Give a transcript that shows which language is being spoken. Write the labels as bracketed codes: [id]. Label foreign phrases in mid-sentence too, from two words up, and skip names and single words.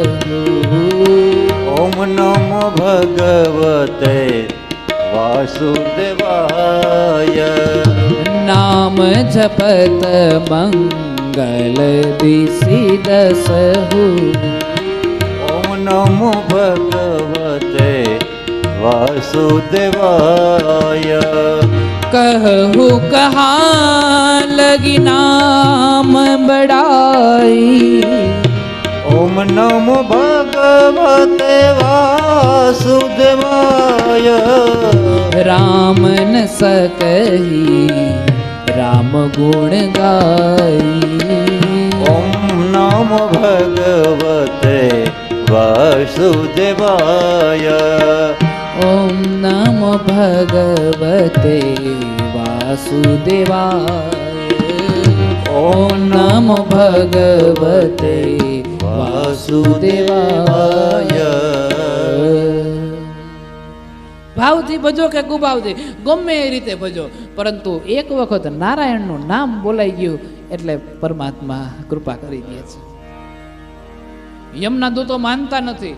[sa] ઓમ નમો ભગવતે વાસુદેવાય. [hi] नाम जपत मंगल दिशी दसहु. [sa] ઓમ નમો ભગવતે વાસુદેવાય. [hi] कहु कहाँ लगी नाम बड़ाई. [sa] ઓમ નમો ભગવતે વાસુદેવાય. [hi] राम न सकही राम गुण गाई. [sa] ઓમ નમો ભગવતે વાસુદેવાય. ओम नमो भगवते वासुदेवाय. ओम नमो भगवते વાસુદેવાય. [gu] ભાવથી ભજો કે કુભાવથી, ગમે એ રીતે ભજો, પરંતુ એક વખત નારાયણનું નામ બોલાઈ ગયું એટલે પરમાત્મા કૃપા કરી દે છે. યમના દૂતો માનતા નથી.